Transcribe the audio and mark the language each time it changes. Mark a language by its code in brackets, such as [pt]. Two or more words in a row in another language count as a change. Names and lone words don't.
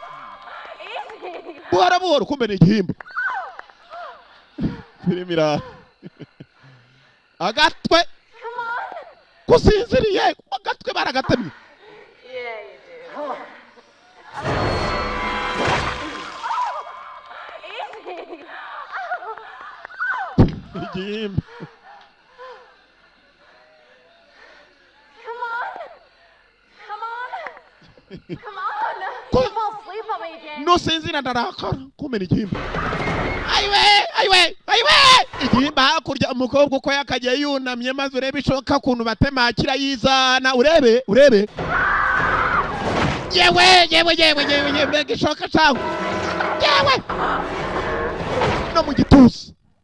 [rn] buhoro kumbe ni igihimba filime ira agatwe kusinziriye agatwe baragatamye igihimba [en] Come on, sleep on me again. [rn] no sinzira ndarakara kumbe ni igihimba aiwe igihimba hakurya umukobwa uko yakagiye yunamye maze urebe ishoka kuntu batemakira yizana urebe yewe mbega ishoka cawe yewe no mu gituza